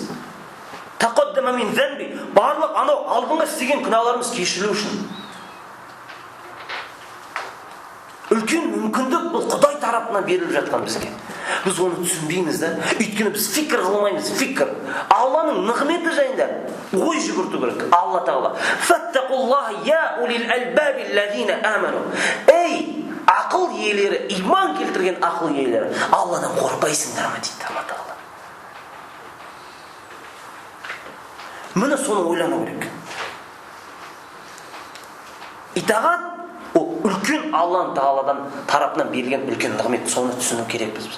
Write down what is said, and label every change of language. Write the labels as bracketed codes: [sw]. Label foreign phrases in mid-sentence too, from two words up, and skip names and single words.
[ar] تقدم من ذنب, [kk] барлық анау алдыңғы істеген күнәларымыз кешірілу үшін. Үлкен мүмкіндік бұл Құдай тарапынан беріліп жатқан бізге. Біз оны түсінбейміз да. Өйткені біз фикр қылмаймыз. Фикр. Алланың нығметі жайында ой жүгірту керек. [ar] Алла тағала. فاتقوا الله يا أولي الألباب الذين آمنوا. [kk] Ей, ақыл иелері, иман келтірген ақыл иелері, Алладан қорықпайсыңдар ма дейді Алла тағала. Міне соны ойлану керек. Итағат ол үлкен Алланың тағаладан тарапынан берілген үлкен нығмет, соны түсіну керекпіз біз.